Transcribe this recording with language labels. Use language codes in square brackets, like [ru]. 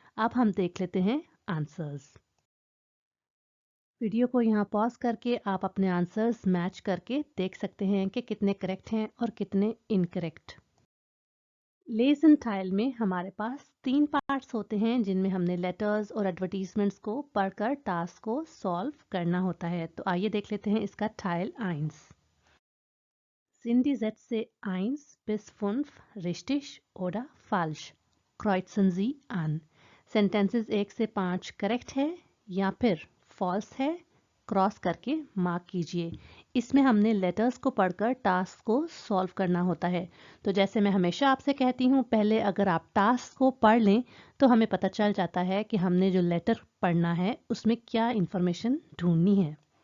[hi] अब हम देख लेते हैं आंसर्स। वीडियो को यहाँ पॉज करके आप अपने आंसर्स मैच करके देख सकते हैं कि कितने करेक्ट हैं और कितने इनकरेक्ट। लेसन टाइल में हमारे पास 3 पार्ट्स होते हैं जिनमें हमने लेटर्स और एडवर्टीजमेंट्स को पढ़कर टास्क को सॉल्व करना होता है। तो आइए देख लेते हैं इसका Teil 1। [de] Sind die Sätze 1 bis 5 richtig oder falsch? Kreuzen Sie an। [hi] Sentences 1 से 5 करेक्ट है या फिर फॉल्स है, क्रॉस करके मार्क कीजिए। इसमें हमने लेटर्स को पढ़कर टास्क को सॉल्व करना होता है। तो जैसे मैं हमेशा आपसे कहती हूँ, पहले अगर आप टास्क को पढ़ लें तो हमें पता चल जाता है कि हमने जो लेटर पढ़ना है उसमें क्या इंफॉर्मेशन ढूंढनी है।